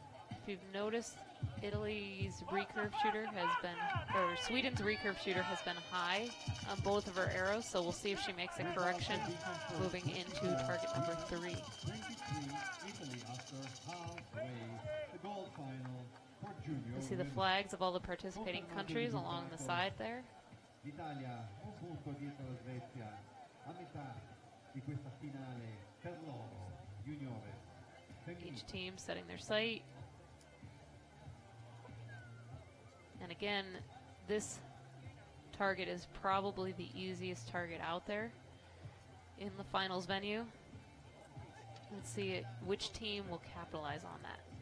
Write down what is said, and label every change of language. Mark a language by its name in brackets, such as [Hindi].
[English] If you've noticed, Italy's recurve shooter has been, or Sweden's recurve shooter has been high on both of her arrows, so we'll see if she makes a correction moving into target number 3. 23 Italy after halfway, the gold final for junior. You see the flags of all the participating countries along the side there. [Italian] L'Italia un punto dietro la Svezia a metà di questa finale per loro juniore. [English] Each team setting their sight. And again, this target is probably the easiest target out there in the finals venue. Let's see which team will capitalize on that.